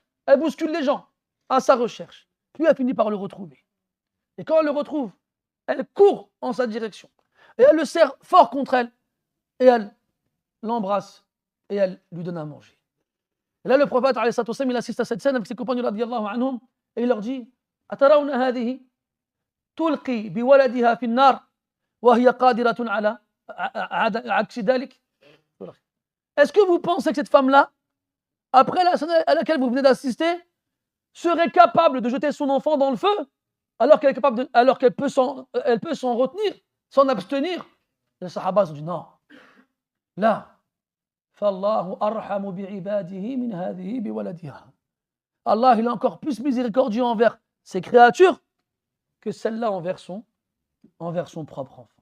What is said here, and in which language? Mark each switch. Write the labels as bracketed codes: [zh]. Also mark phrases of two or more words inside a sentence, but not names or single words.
[fr] Elle bouscule les gens à sa recherche. Puis elle finit par le retrouver. Et quand elle le retrouve, elle court en sa direction. Et elle le serre fort contre elle. Et elle l'embrasse. Et elle lui donne à manger. Et là, le prophète, il assiste à cette scène avec ses compagnons, [ar] رضي الله عنهم, [fr] et il leur dit, [ar] أترون هذه، تلقي بولدها في النار، وهي قادرة على عكس ذلك. [fr] Est-ce que vous pensez que cette femme-là, après la scène à laquelle vous venez d'assister, serait capable de jeter son enfant dans le feu, alors qu'elle peut s'en retenir, s'en abstenir? Les Sahaba ont dit non. Là, Allah, il est encore plus miséricordieux envers ses créatures que celle-là envers son propre enfant.